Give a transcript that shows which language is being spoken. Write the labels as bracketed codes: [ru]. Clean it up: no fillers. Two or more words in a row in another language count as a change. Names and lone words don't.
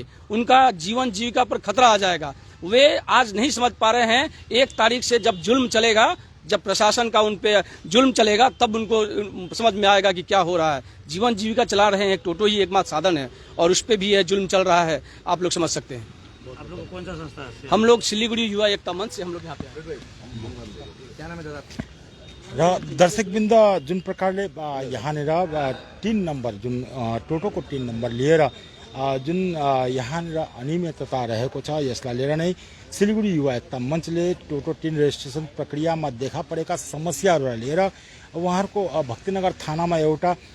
[hi] उनका जीवन जीविका पर खतरा आ जाएगा। वे आज नहीं समझ पा रहे हैं, 1 तारीख से जब जुल्म चलेगा, जब प्रशासन का उन पे जुल्म चलेगा, तब उनको समझ में आएगा कि क्या हो रहा है। जीवन जीविका चला रहे हैं, टोटो ही एकमात्र साधन है और उस पे भी यह जुल्म चल रहा है, आप लोग समझ सकते हैं। आप लोग कौन सा संस्था है? हम लोग सिल्लीगुड़ी युवा एकता मंच से हम लोग यहाँ पे आए। क्या नाम है दादा? [ne] र दर्शकवृन्द जुन प्रकारले यहाँनिर 3 नम्बर जुन टोटोको 3 नम्बर लिएर जुन यहाँनिर अनियमितता रहेको छ, यसलाई लिएर नै सिलिगुडी युवा एकता मञ्चले टोटो 3 रजिस्ट्रेसन प्रक्रियामा देखा परेका समस्याहरूलाई लिएर उहाँहरूको भक्तिनगर थानामा एउटा